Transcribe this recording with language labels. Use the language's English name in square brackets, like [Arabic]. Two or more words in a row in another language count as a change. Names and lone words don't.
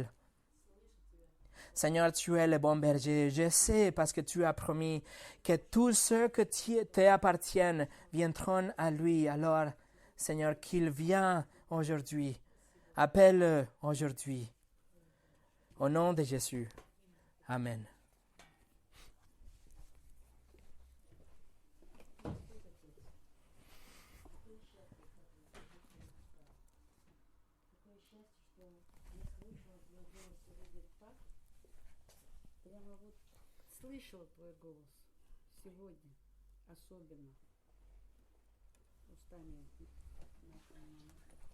[French] Seigneur, tu es le bon berger. Je sais parce que tu as promis que tous ceux que te appartiennent viendront à lui. Alors, Seigneur, qu'il vienne aujourd'hui. Appelle-le aujourd'hui. Au nom de Jésus. Amen. [Russian] Прямо вот слышала твой голос сегодня, особенно устами нашей мамы.